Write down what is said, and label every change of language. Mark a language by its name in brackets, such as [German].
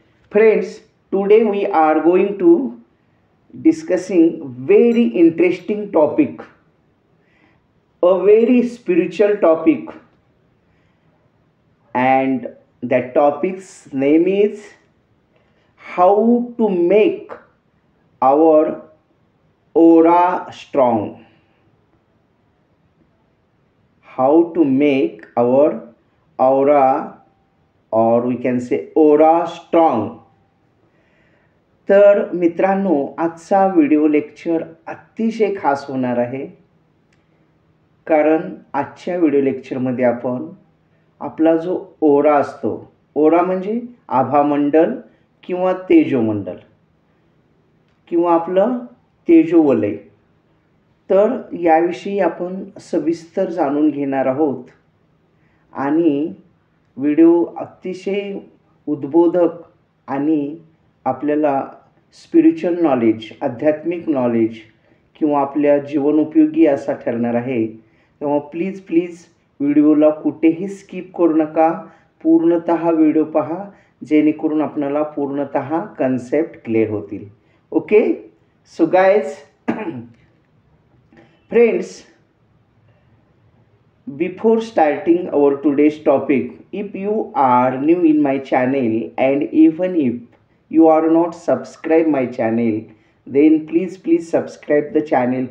[English] Friends, today we are going to discussing very interesting topic, a very spiritual topic, and that topic's name is how to make our aura strong. How to make our aura, or we can say aura strong. [Marathi] तर मित्रांनो, आजचा video lecture अतिशय खास होणार आहे, कारण आजच्या video लेक्चरमध्ये आपण आपला जो ओरा असतो, ओरा म्हणजे आभामंडल किंवा तेजोमंडल किंवा आपलं तेजोवलय, तर याविषयी आपण सविस्तर जाणून घेणार आहोत. आणि व्हिडिओ अतिशय उद्बोधक आणि आपल्याला स्पिरिच्युअल नॉलेज, आध्यात्मिक नॉलेज किंवा आपल्या जीवनोपयोगी असा ठरणार आहे. तेव्हा प्लीज व्हिडिओला कुठेही स्किप करू नका, पूर्णतः व्हिडिओ पहा, जेणेकरून आपल्याला पूर्णतः कन्सेप्ट क्लिअर होतील. [English] Okay, so guys, friends, before starting our today's topic, if you are new in my channel and even if you are not subscribe my channel, then please subscribe the channel.